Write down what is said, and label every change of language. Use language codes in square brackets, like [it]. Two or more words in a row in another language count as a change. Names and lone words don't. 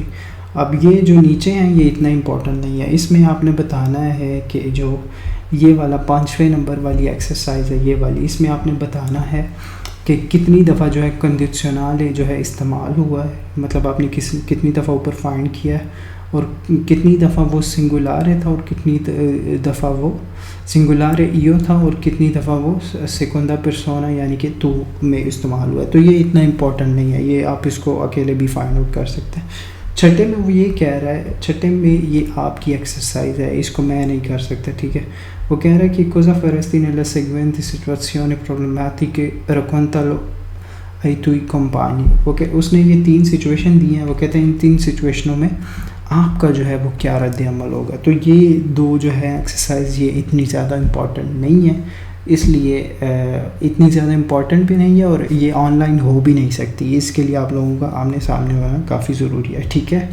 [ur] اب یہ جو نیچے ہیں یہ اتنا امپورٹنٹ نہیں ہے، اس میں آپ نے بتانا ہے کہ جو یہ والا 5ویں نمبر والی ایکسرسائز ہے، یہ والی، اس میں آپ نے بتانا ہے کہ کتنی دفعہ جو ہے کنڈیشنل جو ہے استعمال ہوا ہے، مطلب آپ نے کتنی دفعہ اوپر فائنڈ کیا ہے، اور کتنی دفعہ وہ سنگولار تھا اور کتنی دفعہ وہ سنگولار ایو تھا، اور کتنی دفعہ وہ [it] seconda persona [ur] یعنی کہ تو میں استعمال ہوا ہے۔ تو یہ اتنا امپورٹنٹ نہیں ہے، یہ آپ اس کو اکیلے بھی [en] find out [ur] کر سکتے ہیں۔ چھٹے میں وہ یہ کہہ رہا ہے، چھٹے میں یہ آپ کی ایکسرسائز ہے، اس کو میں نہیں کر سکتا، ٹھیک ہے۔ وہ کہہ رہا ہے کہ [it] cosa faresti nella seguente situazione problematiche raccontalo ai tuoi compagni، [ur] وہ کہ اس نے یہ 3 سچویشن دی ہیں، وہ کہتے ہیں ان 3 سچویشنوں میں آپ کا جو ہے وہ کیا رد عمل ہوگا۔ تو یہ 2 جو ہے ایکسرسائز یہ اتنی زیادہ امپورٹنٹ نہیں ہے، اس لیے اتنی زیادہ امپورٹنٹ بھی نہیں ہے، اور یہ آن لائن ہو بھی نہیں سکتی، اس کے لیے آپ لوگوں کا آمنے سامنے ہونا کافی ضروری ہے، ٹھیک ہے۔